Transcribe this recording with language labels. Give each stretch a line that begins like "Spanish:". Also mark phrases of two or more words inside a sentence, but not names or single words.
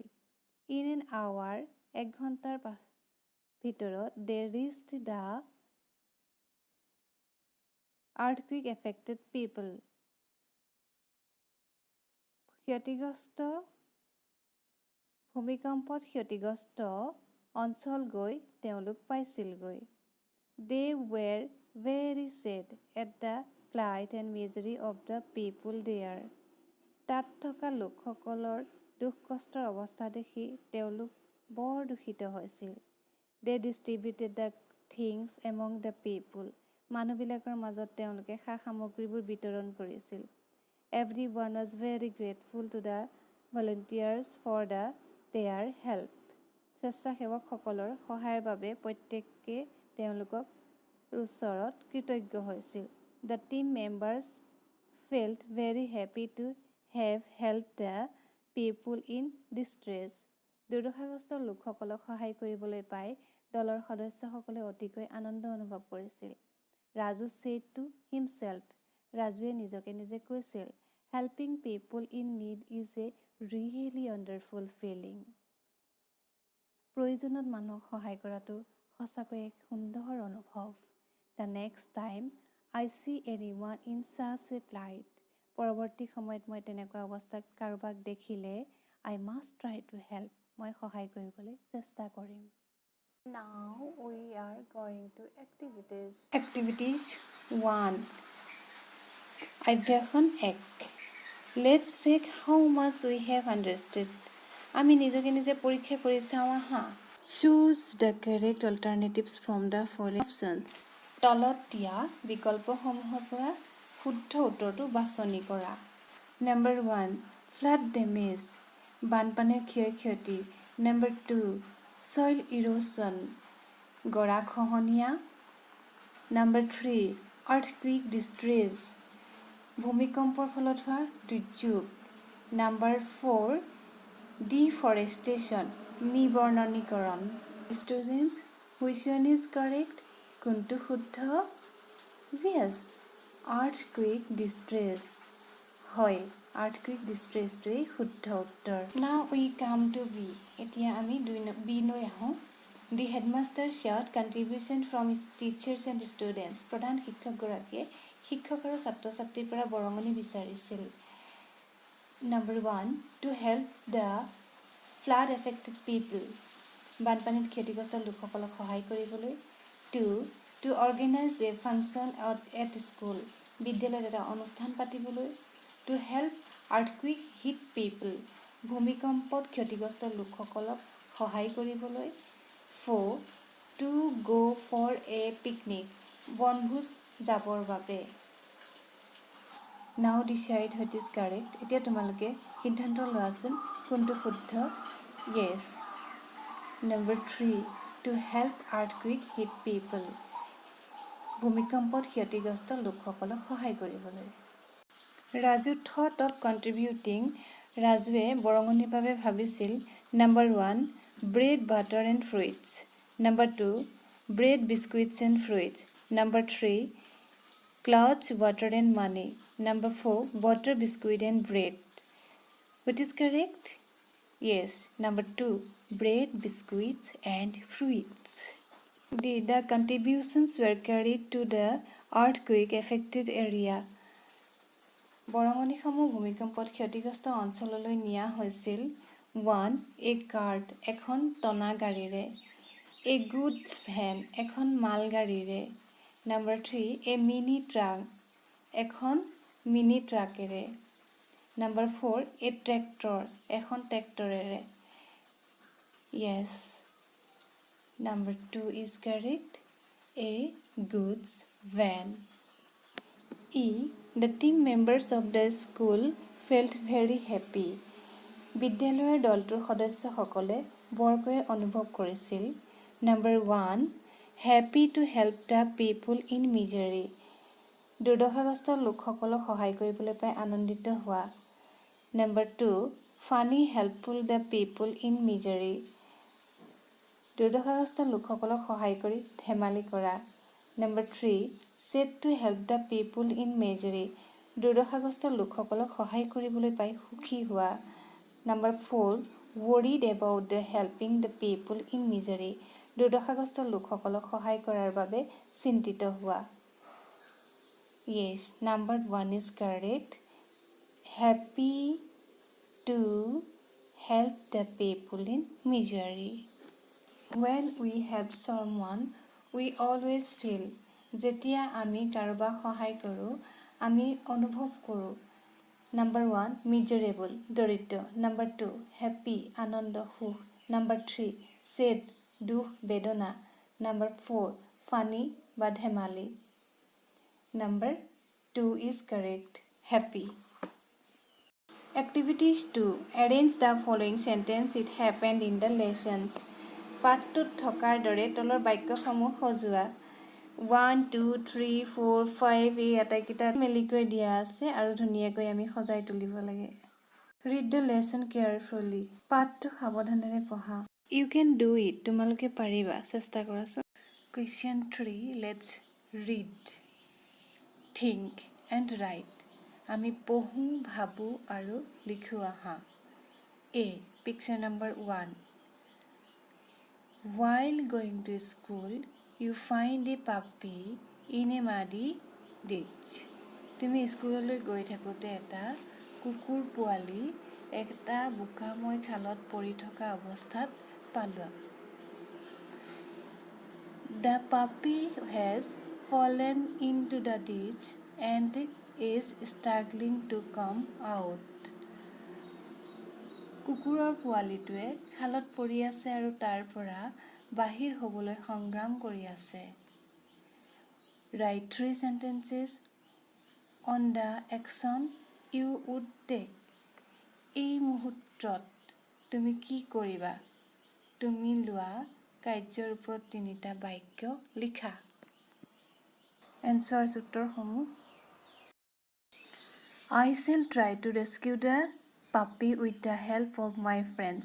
English: In an hour,
Assamese: 1 ঘণ্টাৰ ভিতৰত
English: they reached the earthquake affected people.
Assamese: ভূমিকম্পত ক্ষতিগ্ৰস্ত অঞ্চল গৈ তেওঁলোক পাইছিলগৈ।
English: They were very sad at the plight and misery of the people there.
Assamese: তাত থকা লোকসকলৰ দুখ কষ্টৰ অৱস্থা দেখি তেওঁলোক বৰ দুখিত হৈছিল।
English: They distributed the things among the people.
Assamese: মানুহবিলাকৰ মাজত তেওঁলোকে সা সামগ্ৰীবোৰ বিতৰণ কৰিছিল।
English: Everyone was very grateful to the volunteers for their help.
Assamese: স্বেচ্ছাসেৱকসকলৰ সহায়ৰ বাবে প্ৰত্যেকে তেওঁলোকৰ ওচৰত কৃতজ্ঞ হৈছিল।
English: The team members felt very happy to have helped the people in distress.
Assamese: দুৰ্দশাগ্ৰস্ত লোকসকলক সহায় কৰিবলৈ পাই দলৰ সদস্যসকলে অতিকৈ আনন্দ অনুভৱ কৰিছিল।
English: ৰাজু said to himself.
Assamese: ৰাজুৱে নিজকে নিজে কৈছিল,
English: helping people in need is a really wonderful feeling.
Assamese: প্ৰয়োজনত মানুহক সহায় কৰাটো সঁচাকৈ এক সুন্দৰ অনুভৱ।
English: The next time I see anyone in such a plight.
Assamese: পৰৱৰ্তী সময়ত মই তেনেকুৱা অৱস্থাত কাৰোবাক দেখিলে
English: I must try to help.
Assamese: মই সহায় কৰিবলৈ চেষ্টা কৰিম।
English: Now we are going to activities. Activities 1. অভ্যাসন 1. Let's check how much we have understood.
Assamese: আমি নিজকে নিজে পৰীক্ষা কৰি চাওঁ আহা।
English: Choose the correct alternatives from the following options.
Assamese: তলত দিয়া বিকল্পসমূহৰ পৰা শুদ্ধ উত্তৰটো বাছনি কৰা।
English: Number 1. Flood damage.
Assamese: বানপানীৰ ক্ষয়ক্ষতি।
English: Number 2. Soil erosion. গৰাখহনীয়া। Number 3. Earthquake distress.
Assamese: ভূমিকম্পৰ ফলত হোৱা দুৰ্যোগ।
English: Number 4. Deforestation.
Assamese: নিবৰ্ণনীকৰণ।
English: Students, which one is correct?
Assamese: কোনটো শুদ্ধ?
English: Yes, earthquake distress.
Assamese: হয়,
English: earthquake distress
Assamese: টোৱেই শুদ্ধ উত্তৰ।
English: Now we come to B.
Assamese: এতিয়া আমি B লৈ আহোঁ।
English: The headmaster sought contribution from teachers and students.
Assamese: প্ৰধান শিক্ষকগৰাকীয়ে শিক্ষক আৰু ছাত্ৰ ছাত্ৰীৰ পৰা বৰঙনি বিচাৰিছিল।
English: Number 1. To help the flood affected people.
Assamese: বানপানীত ক্ষতিগ্ৰস্ত লোকসকলক সহায় কৰিবলৈ। 2.
English: To organize a function at school.
Assamese: বিদ্যালয়ত এটা অনুষ্ঠান পাতিবলৈ।
English: To help earthquake hit people.
Assamese: ভূমিকম্পত ক্ষতিগ্ৰস্ত লোকসকলক সহায় কৰিবলৈ।
English: 4. To go for a picnic.
Assamese: বনভোজ যাবৰ বাবে।
English: Now decide what is correct.
Assamese: এতিয়া তোমালোকে সিদ্ধান্ত লোৱাচোন কোনটো শুদ্ধ।
English: Yes, Number 3. To help earthquake hit people.
Assamese: ভূমিকম্পত ক্ষতিগ্ৰস্ত লোকসকলক সহায় কৰিবলৈ।
English: ৰাজু thought of contributing.
Assamese: ৰাজুৱে বৰঙণিৰ বাবে ভাবিছিল
English: Number 1. Bread, butter and fruits. Number 2. Bread, biscuits and fruits. Number 3. Clothes, water and money. Number 4. Butter, biscuit and bread. What is correct? Yes, number 2. Bread, biscuits and fruits. The contributions were carried to the earthquake affected area.
Assamese: বৰঙণিসমূহ ভূমিকম্পত ক্ষতিগ্ৰস্ত অঞ্চললৈ নিয়া হৈছিল 1.
English: A cart,
Assamese: এখন টনা গাড়ীৰে.
English: A goods van,
Assamese: এখন মাল গাড়ীৰে.
English: Number 3. A mini truck,
Assamese: এখন মিনি ট্ৰাকেৰে.
English: Number 4. A tractor,
Assamese: এখন ট্ৰেক্টৰেৰে.
English: Yes. Number 2 is correct. A goods van. E. The team members of the school felt very happy.
Assamese: বিদ্যালয়ৰ দলটোৰ সদস্যসকলে বৰকৈ অনুভৱ কৰিছিল.
English: Number 1. Happy to help the people in misery.
Assamese: দুৰ্দশাগ্ৰস্ত লোকসকলক সহায় কৰিবলৈ পাই আনন্দিত হোৱা.
English: Number 2. Funny, helpful the people in misery.
Assamese: দুৰ্দশাগ্ৰস্ত লোকসকলক সহায় কৰি ধেমালি কৰা.
English: Number 3. Sad to help the people in misery.
Assamese: দুৰ্দশাগ্ৰস্ত লোকসকলক সহায় কৰিবলৈ পাই সুখী হোৱা.
English: Number 4. Worried about the helping the people in misery.
Assamese: দুৰ্দশাগ্ৰস্ত লোকসকলক সহায় কৰাৰ বাবে চিন্তিত হোৱা.
English: Yes, number 1 is correct. Happy to help the people in misery. When we help someone, we always feel.
Assamese: যেতিয়া আমি কাৰোবাক সহায় কৰোঁ, আমি অনুভৱ কৰোঁ.
English: Number 1. Miserable, দৰিদ্ৰ. Number 2. Happy,
Assamese: আনন্দ, সুখ.
English: Number 3. Sad,
Assamese: দুখ, বেদনা.
English: Number 4. Funny
Assamese: বা ধেমালি.
English: Number 2 is correct. Happy. Activities 2. Arrange the following sentence. It happened in the lessons.
Assamese: পাঠটোত থকাৰ দৰে তলৰ বাক্যসমূহ সজোৱা. 1, 2, 3, 4, 5 এই আটাইকেইটা মেলিকৈ দিয়া আছে আৰু ধুনীয়াকৈ আমি সজাই তুলিব লাগে.
English: Read the lesson carefully.
Assamese: পাঠটো সাৱধানেৰে পঢ়া.
English: You can do it.
Assamese: তোমালোকে পাৰিবা. চেষ্টা কৰাচোন.
English: Question 3. Let's read, think and write.
Assamese: আমি পঢ়োঁ, ভাবোঁ আৰু লিখোঁ আহা.
English: A. Picture number 1. While going to school, you find a puppy in a muddy ditch.
Assamese: তুমি স্কুললৈ গৈ থাকোঁতে এটা কুকুৰ পোৱালি এটা বোকাময় খালত পৰি থকা অৱস্থাত পালোৱা.
English: The puppy has fallen into the ditch and is struggling to come out.
Assamese: কুকুৰৰ পোৱালিটোৱে খালত পৰি আছে আৰু তাৰ পৰা বাহিৰ হ'বলৈ সংগ্ৰাম কৰি আছে.
English: Write 3 sentences on the action you would take.
Assamese: এই মুহূৰ্তত তুমি কি কৰিবা? তুমি লোৱা কাৰ্যৰ ওপৰত 3টা বাক্য লিখা. এনচাৰ্ছ উত্তৰসমূহ.
English: I shall try to rescue the puppy with the help of my friends.